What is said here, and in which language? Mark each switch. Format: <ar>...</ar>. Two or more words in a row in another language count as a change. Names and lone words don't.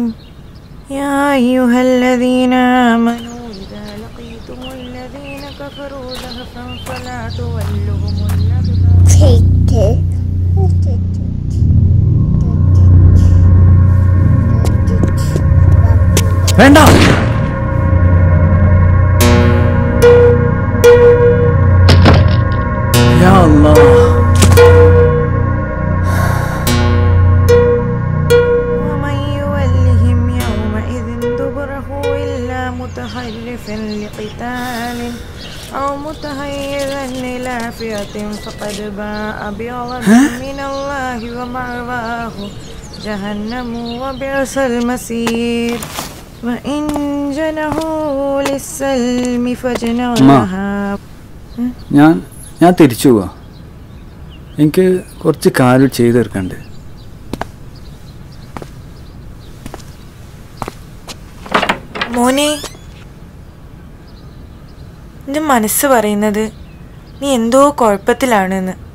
<ar>يا أيها الذين آمنوا إذا لقيتم الذين كفروا زحفا فلا تولوهم الأدبار.</ar> <ml>വേണ്ട.</ml> <ar>يا الله. ومن يولهم يومئذ دبره إلا متحرفا لقتال أو متحيزا إلى فئة فقد باء بغضب من الله ومأواه جهنم وبئس المصير وإن جنحوا للسلم فاجنح لها.</ar> <ml>ഞാൻ തിരിച്ചു പോവാ. എനിക്ക് കുറച്ച് കാര്യം ചെയ്തു തീർക്കണ്ട്. മോനെ, എൻ്റെ മനസ്സ് പറയുന്നത് നീ എന്തോ കുഴപ്പത്തിലാണെന്ന്.</ml>